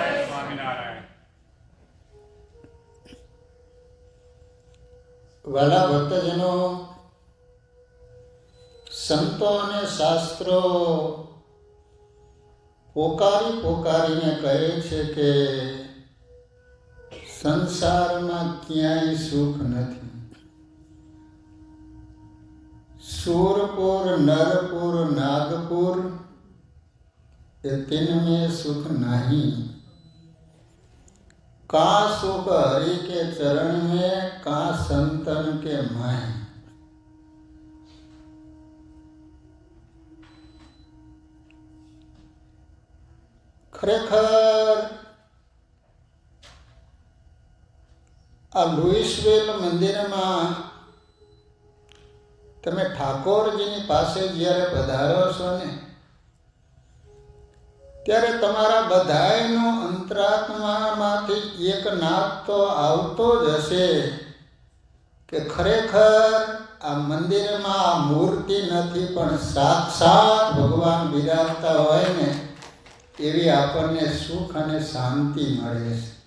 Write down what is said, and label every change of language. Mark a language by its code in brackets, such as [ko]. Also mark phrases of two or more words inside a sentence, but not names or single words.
[gu] વાલા ભક્તજનો, સંતો અને શાસ્ત્રો પોકારી પોકારીને કહે છે કે સંસારમાં ક્યાંય સુખ નથી. [hi] सूरपुर नरपुर नागपुर ये तीन में सुख नहीं. का सुख हरि के चरण में, का संतन के माय. [gu] ખરેખર આ લુઈસવેલ મંદિરમાં તમે ઠાકોરજીની પાસે જ્યારે પધારો છો ને ત્યારે તમારા બધાયનો અંતરાત્મામાંથી એક નાદ તો આવતો જ હશે કે ખરેખર આ મંદિરમાં આ મૂર્તિ નથી પણ સાક્ષાત ભગવાન બિરાજતા હોય ને એવી આપણને સુખ અને શાંતિ મળે છે.